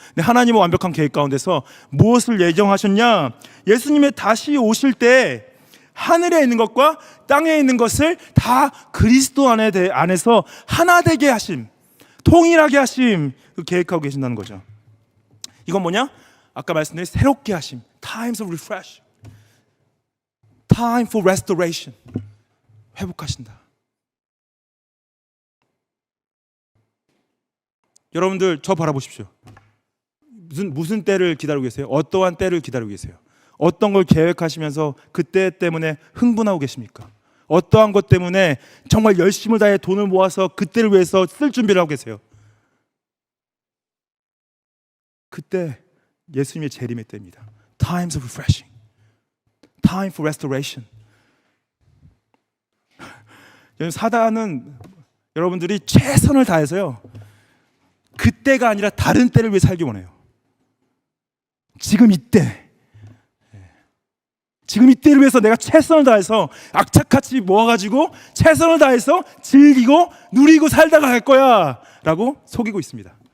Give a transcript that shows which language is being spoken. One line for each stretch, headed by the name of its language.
Korean: 근데 하나님은 완벽한 계획 가운데서 무엇을 예정하셨냐? 예수님의 다시 오실 때 하늘에 있는 것과 땅에 있는 것을 다 그리스도 안에서 하나 되게 하심, 통일하게 하심, 그 계획하고 계신다는 거죠. 이건 뭐냐? 아까 말씀드린 새롭게 하심,
English: times of refresh, time for restoration,
Korean: 회복하신다. 여러분들, 저 바라보십시오. 무슨 때를 기다리고 계세요? 어떠한 때를 기다리고 계세요? 어떤 걸 계획하시면서 그때 때문에 흥분하고 계십니까? 어떠한 것 때문에 정말 열심을 다해 돈을 모아서 그때를 위해서 쓸 준비를 하고 계세요? 그때 예수님의 재림의 때입니다.
English: Times of refreshing, time for restoration.
Korean: 사단은 여러분들이 최선을 다해서요, 그때가 아니라 다른 때를 위해 살기 원해요. 지금 이때, 지금 이때를 위해서 내가 최선을 다해서 악착같이 모아가지고 최선을 다해서 즐기고 누리고 살다가 갈 거야 라고 속이고 있습니다.